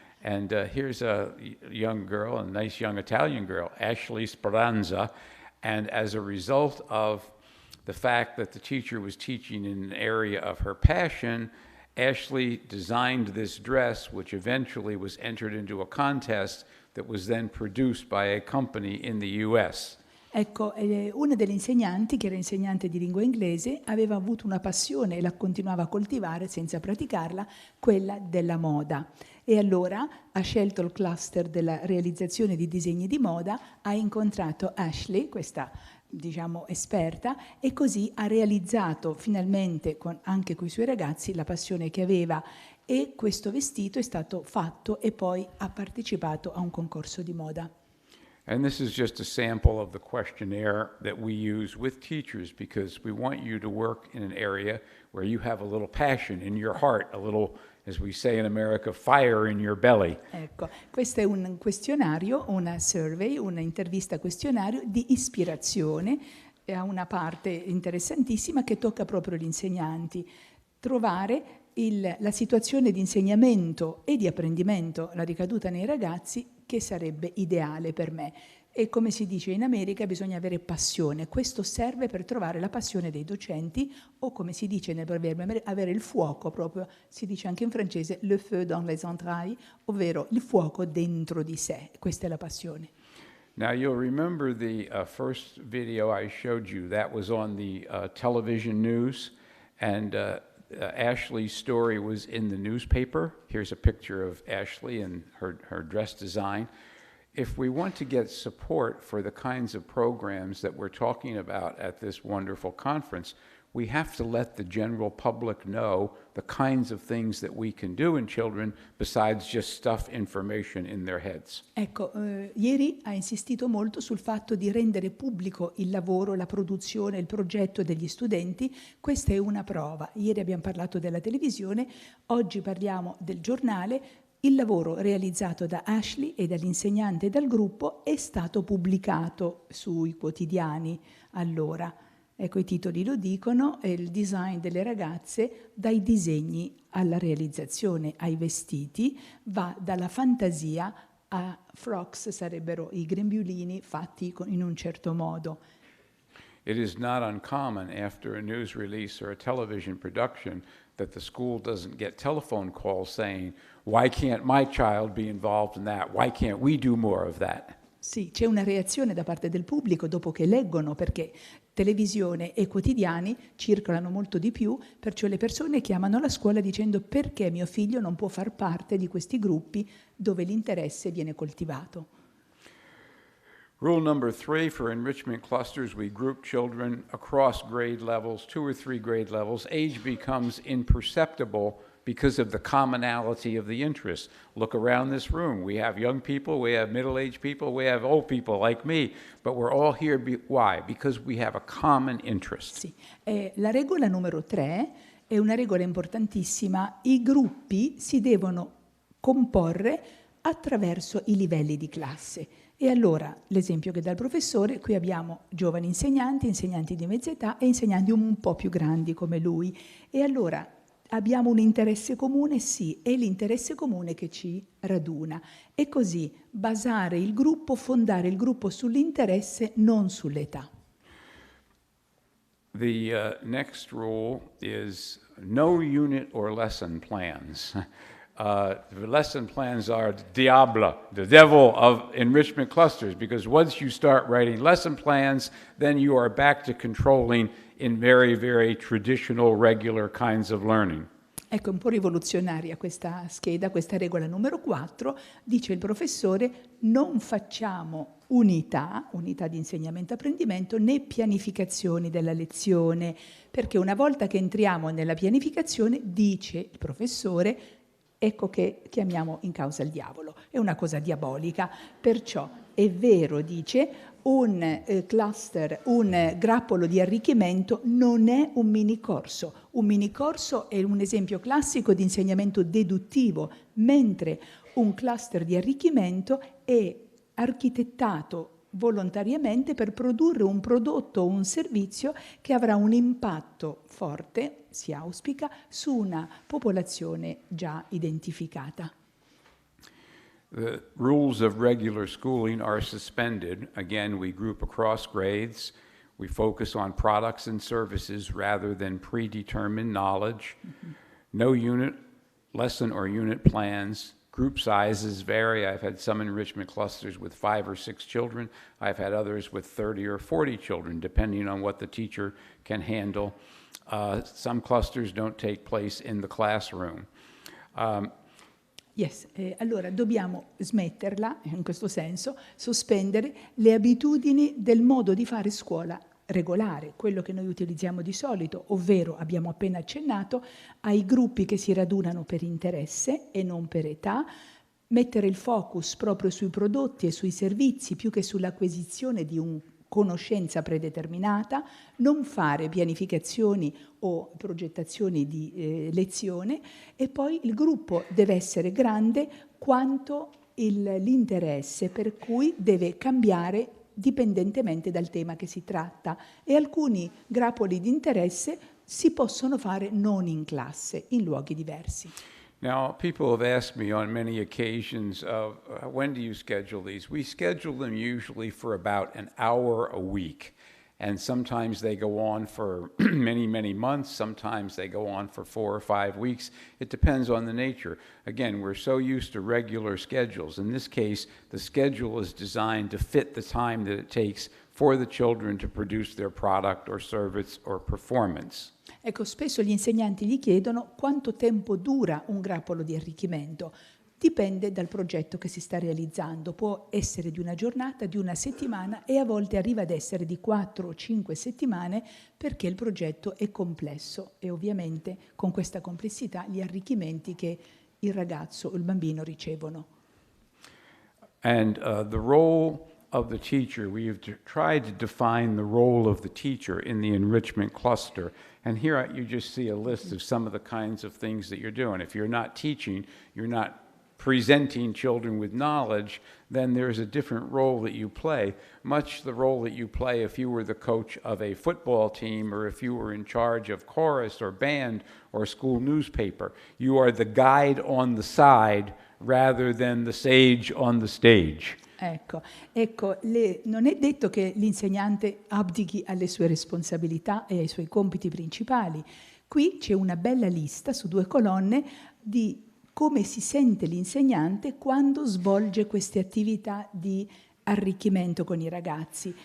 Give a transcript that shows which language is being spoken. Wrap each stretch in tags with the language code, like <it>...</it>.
<en>And here's a young girl, a nice young Italian girl, Ashley Speranza. And as a result of the fact that the teacher was teaching in an area of her passion, Ashley designed this dress, which eventually was entered into a contest that was then produced by a company in the US.</en> <it>Ecco, una delle insegnanti, che era insegnante di lingua inglese, aveva avuto una passione e la continuava a coltivare senza praticarla, quella della moda. E allora ha scelto il cluster della realizzazione di disegni di moda, ha incontrato Ashley, questa diciamo esperta, e così ha realizzato finalmente anche con i suoi ragazzi la passione che aveva, e questo vestito è stato fatto e poi ha partecipato a un concorso di moda. And this is just a sample of the questionnaire that we use with teachers, because we want you to work in an area where you have a little passion in your heart, a little, as we say in America, fire in your belly. Ecco, questo è un questionario, una survey, un'intervista questionario di ispirazione, ha una parte interessantissima che tocca proprio gli insegnanti. Trovare la situazione di insegnamento e di apprendimento, la ricaduta nei ragazzi, che sarebbe ideale per me. E come si dice in America, bisogna avere passione. Questo serve per trovare la passione dei docenti, o come si dice nel proverbio, avere il fuoco proprio, si dice anche in francese,</it> <fr>le feu dans les entrailles,</fr> <it>ovvero il fuoco dentro di sé. Questa è la passione.</it> <en>Now you'll remember the first video I showed you. That was on the television news, and Ashley's story was in the newspaper. Here's a picture of Ashley and her dress design. If we want to get support for the kinds of programs that we're talking about at this wonderful conference, we have to let the general public know the kinds of things that we can do in children besides just stuff information in their heads.</en> <it>Ecco, ieri ha insistito molto sul fatto di rendere pubblico il lavoro, la produzione, il progetto degli studenti. Questa è una prova. Ieri abbiamo parlato della televisione, oggi parliamo del giornale. Il lavoro realizzato da Ashley e dall'insegnante e dal gruppo è stato pubblicato sui quotidiani allora. Ecco, i titoli lo dicono, è il design delle ragazze, dai disegni alla realizzazione, ai vestiti, va dalla fantasia a frocks, sarebbero i grembiulini fatti in un certo modo.</it> <en>It is not uncommon after a news release or a television production that the school doesn't get telephone calls saying, why can't my child be involved in that? Why can't we do more of that?</en> <it>Sì, c'è una reazione da parte del pubblico dopo che leggono, perché televisione e quotidiani circolano molto di più, perciò le persone chiamano la scuola dicendo perché mio figlio non può far parte di questi gruppi dove l'interesse viene coltivato.</it> <en>Rule number 3 for enrichment clusters, we group children across grade levels, 2 or 3 grade levels. Age becomes imperceptible because of the commonality of the interests. Look around this room. We have young people, we have middle-aged people, we have old people like me, but we're all here. Why? Because we have a common interest.</en> <it>Sì. La regola numero 3 è una regola importantissima. I gruppi si devono comporre attraverso i livelli di classe. E allora, l'esempio che dà il professore, qui abbiamo giovani insegnanti, insegnanti di mezza età e insegnanti un po' più grandi come lui. E allora abbiamo un interesse comune? Sì, è l'interesse comune che ci raduna. E così basare il gruppo, fondare il gruppo sull'interesse, non sull'età.</it> <en>The next rule is no unit or lesson plans. The lesson plans are the devil of enrichment clusters, because once you start writing lesson plans, then you are back to controlling in very, very traditional, regular kinds of learning.</en> <it>Ecco, un po' rivoluzionaria questa scheda, questa regola numero 4, dice il professore, non facciamo unità di insegnamento-apprendimento, né pianificazioni della lezione, perché una volta che entriamo nella pianificazione, dice il professore, ecco che chiamiamo in causa il diavolo, è una cosa diabolica, perciò È vero, dice, un cluster, un grappolo di arricchimento non è un mini corso. Un mini corso è un esempio classico di insegnamento deduttivo, mentre un cluster di arricchimento è architettato volontariamente per produrre un prodotto o un servizio che avrà un impatto forte, si auspica, su una popolazione già identificata.</it> <en>The rules of regular schooling are suspended. Again, we group across grades. We focus on products and services rather than predetermined knowledge. No unit, lesson or unit plans. Group sizes vary. I've had some enrichment clusters with 5 or 6 children. I've had others with 30 or 40 children, depending on what the teacher can handle. Some clusters don't take place in the classroom.</en> <it>Allora dobbiamo smetterla, in questo senso, sospendere le abitudini del modo di fare scuola regolare, quello che noi utilizziamo di solito, ovvero, abbiamo appena accennato, ai gruppi che si radunano per interesse e non per età, mettere il focus proprio sui prodotti e sui servizi più che sull'acquisizione di una conoscenza predeterminata, non fare pianificazioni o progettazioni di lezione, e poi il gruppo deve essere grande quanto l'interesse, per cui deve cambiare dipendentemente dal tema che si tratta, e alcuni grappoli di interesse si possono fare non in classe, in luoghi diversi.</it> <en>Now, people have asked me on many occasions, when do you schedule these? We schedule them usually for about an hour a week. And sometimes they go on for many, many months. Sometimes they go on for 4 or 5 weeks. It depends on the nature. Again, we're so used to regular schedules. In this case, the schedule is designed to fit the time that it takes for the children to produce their product or service or performance.</en> <it>Ecco, spesso gli insegnanti gli chiedono quanto tempo dura un grappolo di arricchimento. Dipende dal progetto che si sta realizzando, può essere di una giornata, di una settimana, e a volte arriva ad essere di 4 o 5 settimane, perché il progetto è complesso e ovviamente con questa complessità gli arricchimenti che il ragazzo o il bambino ricevono.</it> <en>And the role of the teacher, we've tried to define the role of the teacher in the enrichment cluster. And here you just see a list of some of the kinds of things that you're doing. If you're not teaching, you're not presenting children with knowledge, then there's a different role that you play, much the role that you play if you were the coach of a football team or if you were in charge of chorus or band or school newspaper. You are the guide on the side rather than the sage on the stage.</en> <it>Ecco, non è detto che l'insegnante abdichi alle sue responsabilità e ai suoi compiti principali. Qui c'è una bella lista su 2 colonne di come si sente l'insegnante quando svolge queste attività di arricchimento con i ragazzi.</it>